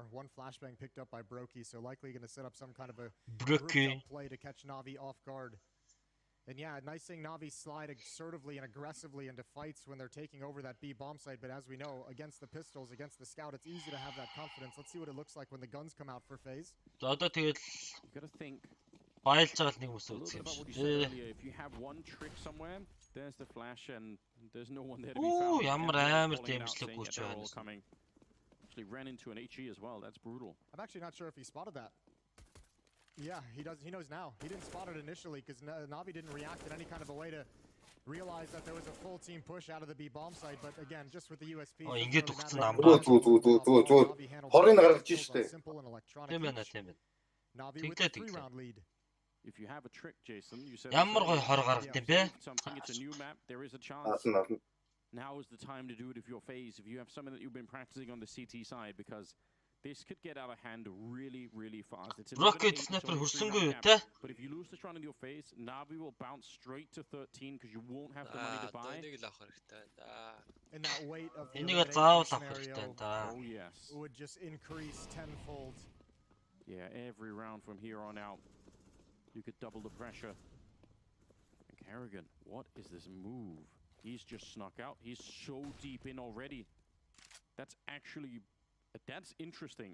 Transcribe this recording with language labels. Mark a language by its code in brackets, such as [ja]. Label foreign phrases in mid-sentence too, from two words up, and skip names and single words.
[en] 1 flashbang picked up by Brokey, so likely going to set up some kind of a group play to catch Navi off guard. And yeah, nice seeing Navi slide assertively and aggressively into fights when they're taking over that B bomb site. But as we know, against the pistols, against the scout, it's easy to have that confidence. Let's see what it looks like when the guns come out for phase. [mn] За одоо тэгэл [en] You gotta think. [mn] Байлж байгаа нэг хүмүүс [en] A little bit about what you said earlier. If you have 1 trick somewhere, there's the flash and there's no one there to be found. [mn] Ямар амар дэмжлэг гүйч байна. [en] Actually ran into an HE as well. That's brutal. I'm actually not sure if he spotted that. Yeah, he does. He knows now. He didn't spot it initially because Navi didn't react in any kind of a way to realize that there was a full team push out of the B bomb site. But again, just with the USP. [mn] Oh, ингээд ухсан ам. Хорыг гаргаж штэ. Тийм ээ, тийм ээ. [en] Navi with a 3-round lead. If you have a trick, Jason, you said [mn] Ямар гой хор гаргад юм бэ? [en] Something, it's a new map. There is a chance. Now is the time to do it if you're phase. If you have something that you've been practicing on the CT side, because this could get out of hand really, really fast. It's Rocket sniper [mn] хүрсэнгүй юу те? [en] But if you lose this round in your face, Navi will bounce straight to 13 because you won't have the money to buy. And that weight of the [mn] Энийг заавал авах хэрэгтэй да. [en] Oh yes. Would just increase tenfold. Yeah, every round from here on out, you could double the pressure. And Kerrigan, what is this move? He's just snuck out. He's so deep in already. That's actually... That's interesting.